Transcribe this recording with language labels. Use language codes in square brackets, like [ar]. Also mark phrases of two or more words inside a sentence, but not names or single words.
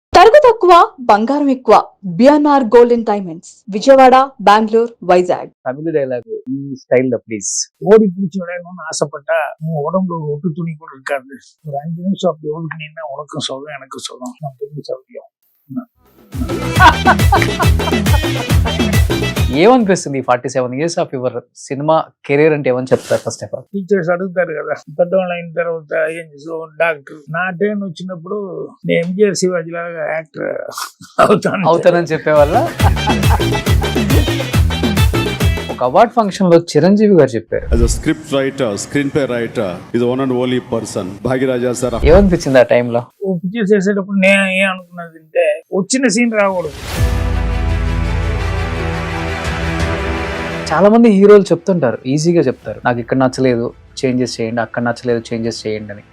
[te] తరుగు తక్కువ బంగారం ఎక్కువ. బిఎన్ఆర్ గోల్డ్ అండ్ డైమండ్స్, విజయవాడ, బెంగళూరు, వైజాగ్. తమిళ డైలాగ్ ఈ [ta] ஸ்டைல்ல ப்ளீஸ். ஓடி பிடிச்சி விளையாடணும்னு ஆசைப்பட்டா உன் உடம்புல ஒரு ஒட்டு துணி கூட இருக்காது. ஒரு 5 நிமிஷம் அப்படி ஒழுக்குனீங்கன்னா உனக்கும் சொல்லும் எனக்கும் சொல்லும், நமக்கு எப்படி சௌரியம். [te] ఏమనిపిస్తుంది 47 [en] years of your cinema career [te] అంటే ఏమని చెప్తారు? [en] first of all [te] టీచర్స్ అడుగుతారు కదా, పెద్దవాళ్ళు అయిన తర్వాత ఏం చేసావు, డాక్టర్. నా టైం వచ్చినప్పుడు నేను ఎంజిఆర్ శివాజీ లాగా యాక్టర్ అవుతానని చెప్పేవాళ్ళ. ఒక [en] award function [te] లో చిరంజీవి గారు చెప్పారు, [en] as a script writer, screenplay writer is one and only person, [te] భాగ్యరాజా సార్. ఏమనిపించింది ఆ టైంలో? ఓ పిక్చర్ చేసేటప్పుడు నేను ఏం అనుకున్నది అంటే, వచ్చిన సీన్ రాకూడదు. చాలా మంది హీరోలు చెప్తుంటారు, ఈజీగా చెప్తారు, నాకు ఇక్కడ నచ్చలేదు చేంజెస్ చేయండి, అక్కడ నచ్చలేదు చేంజెస్ చేయండి అని.